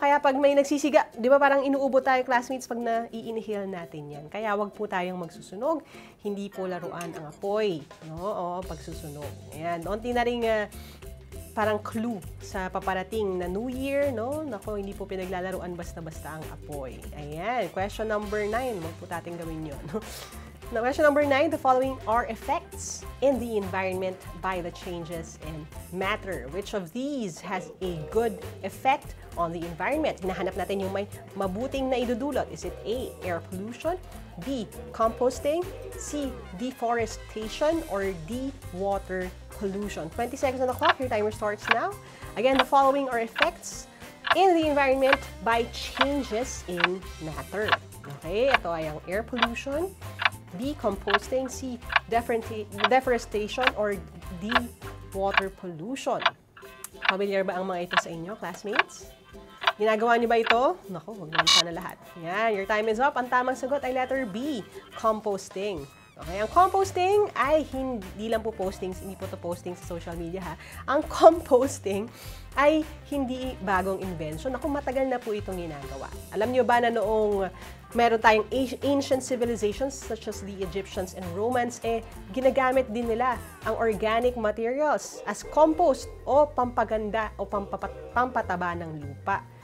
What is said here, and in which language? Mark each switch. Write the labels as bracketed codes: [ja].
[tl] Kaya pag may nagsisiga, di ba parang inuubo tayo, classmates, pag nai-inhale natin yan. Kaya wag po tayong magsusunog, hindi po laruan ang apoy, no? O pagsusunog. Ayan, onti na rin parang clue sa paparating na New Year, no? Nako, hindi po pinaglalaruan basta-basta ang apoy. Ayan, question number 9. Wag po natin gawin yun. [en] Now, question number 9, the following are effects in the environment by the changes in matter. Which of these has a good effect on the environment? [tl] Hinahanap natin yung may mabuting na idudulot. [en] Is it A, air pollution, B, composting, C, deforestation, or D, water pollution? 20 seconds on the clock. Your timer starts now. Again, the following are effects in the environment by changes in matter. [tl] Okay, ito ay ang [en] air pollution, B, composting, C, deforestation, or D, water pollution. [tl] Familiar ba ang mga ito sa inyo, classmates? Ginagawa niyo ba ito? Naku, huwag naman sana lahat. Yan, [en] your time is up. [tl] Ang tamang sagot ay letter B, composting. Okay, ang composting ay hindi lang po hindi po to posting sa social media ha. Ang composting ay hindi bagong invention. Ako, matagal na po itong ginagawa. Alam nyo ba na noong meron tayong ancient civilizations [en] such as the Egyptians and Romans, [tl] ginagamit din nila ang organic materials [en] as compost [tl] o pampaganda o pampataba ng lupa.